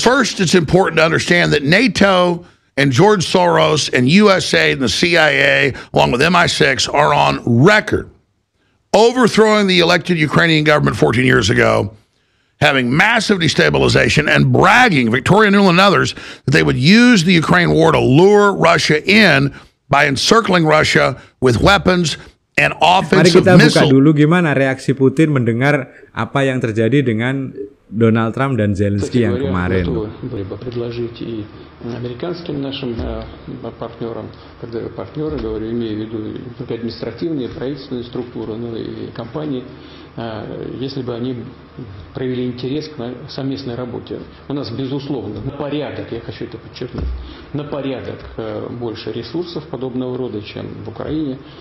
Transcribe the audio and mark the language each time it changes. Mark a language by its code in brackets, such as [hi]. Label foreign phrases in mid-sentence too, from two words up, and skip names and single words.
[en] First, it's important to understand that NATO and George Soros and USA and the CIA, along with MI6, are on record overthrowing the elected Ukrainian government 14 years ago, having massive destabilization, and bragging, Victoria Nuland and others, that they would use the Ukraine war to lure Russia in by encircling Russia with weapons and offensive missiles. [id] Mari kita buka dulu gimana reaksi Putin mendengar apa yang terjadi dengan Donald Trump dan Zelensky yang kemarin. [ru] Предложить и американским нашим партнерам, когда я партнеры говорю, имею в виду только административные, правительственные структуры, ну и компании, если бы они проявили интерес к совместной работе. У нас, безусловно, на порядок, я хочу это подчеркнуть, на порядок больше ресурсов подобного рода, чем в Украине.